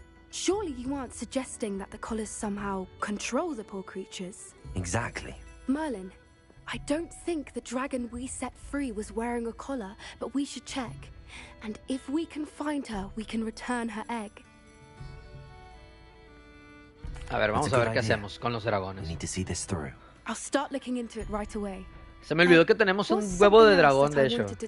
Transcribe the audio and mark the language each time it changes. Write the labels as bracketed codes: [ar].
[en] Surely you aren't suggesting that the collars somehow control the poor creatures? Exactly. Merlin, I don't think the dragon we set free was wearing a collar, but we should check. And if we can find her, we can return her egg. [es] A ver, vamos a ver qué hacemos con los dragones. [en] We need to see this through. I'll start looking into it right away. [es] Se me olvidó que tenemos un huevo de dragón, de hecho.